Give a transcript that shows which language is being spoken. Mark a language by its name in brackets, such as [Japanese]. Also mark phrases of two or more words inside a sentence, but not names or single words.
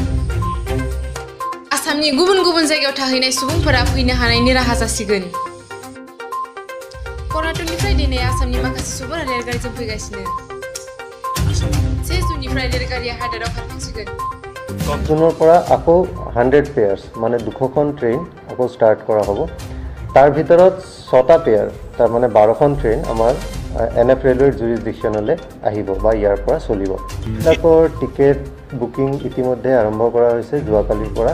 [Bodo] आसामनि गुबुन गुबुन जायगायाव थाहैनाय सुबुंफोरा फैनो हानायनि राहा जासिगोन। कर्नाटकनिफ्राय दिनै आसामनि माखासे सुबुंफोरा रेलगारिजों फैगासिनो। 1 जुननिफ्राय रेलगारिया हादोराव खारफिनसिगोन। [Assamese] 10 जुনৰ পৰা আকৌ 100 পেয়াৰ্স মানে 200খন ট্ৰেইন আকৌ ষ্টাৰ্ট কৰা হ'ব। তাৰ ভিতৰত 6টা পেয়াৰ তাৰ মানে 12খন ট্ৰেইন আমাৰ NF ৰেলৱেৰ জুৰিছডিকশ্যনলৈ আহিব বা ইয়াৰ পৰা চলিব। এইবিলাকৰ টিকেট বুকিং ইতিমধ্যে আৰম্ভ কৰা হৈছে যোৱাকালিৰ পৰা।